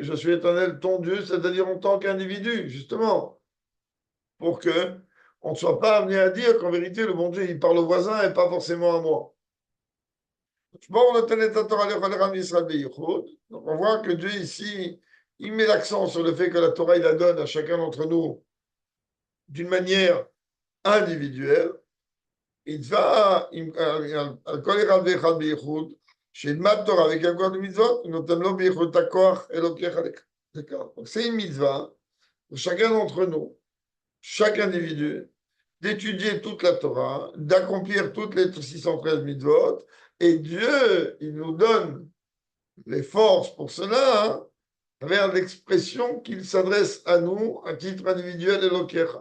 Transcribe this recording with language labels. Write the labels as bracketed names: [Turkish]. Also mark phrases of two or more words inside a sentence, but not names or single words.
[French] Je suis éternel, ton Dieu, c'est-à-dire en tant qu'individu, justement, pour que on ne soit pas amené à dire qu'en vérité, le bon Dieu, il parle au voisin et pas forcément à moi. Donc on voit que Dieu ici, il met l'accent sur le fait que la Torah, il la donne à chacun d'entre nous d'une manière individuelle. Il va, [Hebrew] שילמד תורה ויקיים כוח למצוות, ונותן לו ביכולת הכוח אלוקיך לכך. [French] Donc c'est une mitzvah pour chacun d'entre nous, chaque individu, d'étudier toute la Torah, d'accomplir toutes les 613 mitzvot, et Dieu, il nous donne les forces pour cela, hein, à travers l'expression qu'il s'adresse à nous à titre individuel Elokecha.